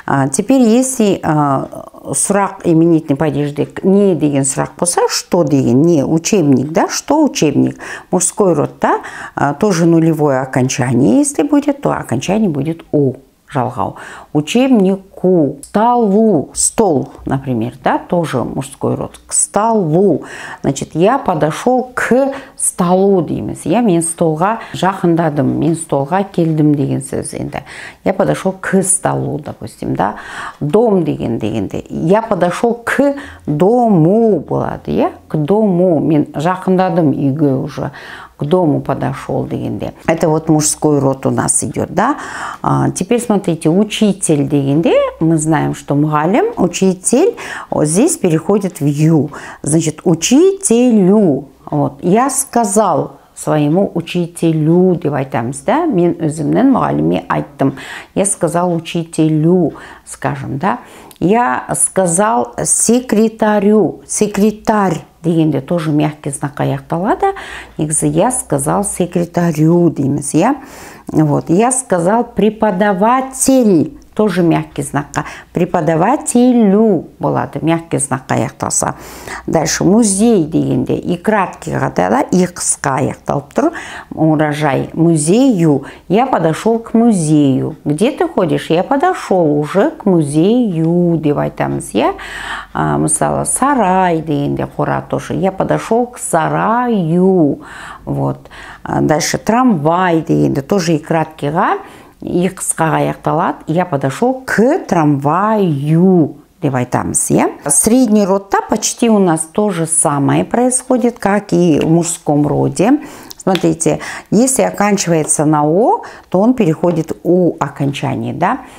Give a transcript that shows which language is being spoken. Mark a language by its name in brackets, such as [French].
[Russian] Теперь, если сұрақ именительный падежде [Kazakh] не деген сұрақ болса, [Russian] что деген, не учебник, да, что учебник, мужской род, да, тоже нулевое окончание, если будет, то окончание будет у, жалғау. Учебнику, столу, стол, например, да, тоже мужской род, к столу. Значит, я подошел к столу дейміз. [Kazakh] Мен столға жақындадым, мен столға келдім деген сөз енді. [Russian] Я подошел к столу, допустим, да. Дом дегенде. Я подошел к дому болады, к дому. [Kazakh] Мен жақындадым үйге уже. [Russian] К дому подошел дегенде. Это вот мужской род у нас идет, да. Теперь смотрите, учитель дегенде, мы знаем, что мұғалім, учитель, вот здесь переходит в ю. Значит, учителю. Вот, я сказал своему учителю [Kazakh] деп айтамыз, [Russian] да. [Kazakh] Мен өзімнің мұғаліме айттым. [Russian] Я сказал учителю, скажем, да. Я сказал секретарю, секретарь дегенде тоже мягкий знак аяқталады. Негізі я сказал секретарю дейміз, Вот, я сказал преподаватель, тоже мягкий знак. [Kazakh] Преподавателю болады, мягкий знак аяқталса. [Russian] Дальше музей дегенде и краткий да, и [Kazakh] қысқа аяқталып тұр. [Russian] Урожай музею. Я подошел к музею. Где ты ходишь? Я подошел уже к музею [Kazakh] деп айтамыз, мысалы, сарай дегенде қора [Russian] тоже. Я подошел к сараю. Вот. Дальше трамвай дегенде тоже и краткийға [Kazakh] и қысқаға аяқталады. [Russian] Я подошел к трамваю [Kazakh] деп айтамыз, [Russian] Средний род почти у нас то же самое происходит, как и в мужском роде. Смотрите, если оканчивается на «о», то он переходит «у» окончание, да.